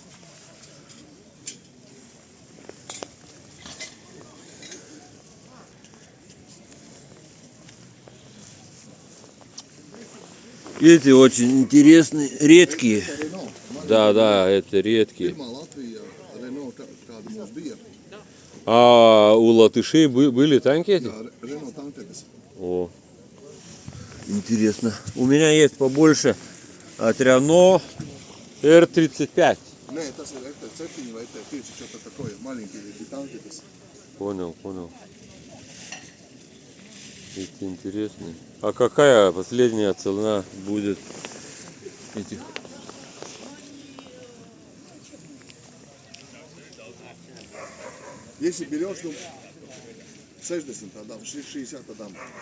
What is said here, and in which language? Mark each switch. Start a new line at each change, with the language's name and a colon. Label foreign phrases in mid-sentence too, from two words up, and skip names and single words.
Russian: Эти очень интересные, редкие. Да, это редкие. Фирма Латвия, Renault,
Latvian: kāda mums bija.
Russian: А у латышей были танки эти?
Latvian: Jā, Renault tanketes.
Russian: О, интересно. У меня есть побольше от Renault R35.
Latvian: Nē, tas ir FT7 vai FT5,
Russian: что-то такое, маленькие танкетес. Понял. Эти интересные. А какая последняя цена будет этих? Если берешь, ну, 60 отдам, 60 отдам.